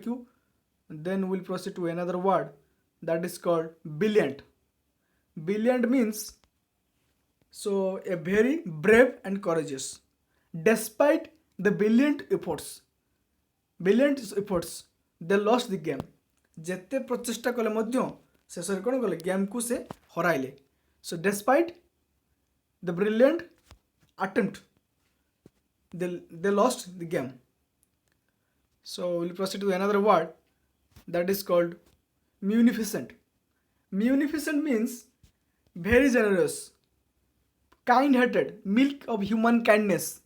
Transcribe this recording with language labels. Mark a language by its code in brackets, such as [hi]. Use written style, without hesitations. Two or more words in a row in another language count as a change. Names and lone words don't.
[en] Then we'll proceed to another word that is called brilliant. Brilliant means so a very brave and courageous. Despite the brilliant efforts, they lost the game. [or] ଯେତେ ପ୍ରଚେଷ୍ଟା କଲେ ମଧ୍ୟ ଶେଷରେ କ'ଣ କଲେ ଗେମ୍କୁ ସେ ହରାଇଲେ. [en] So despite the brilliant attempt, they lost the game. So we'll proceed to another word that is called munificent. Munificent means very generous, kind-hearted, milk of human kindness.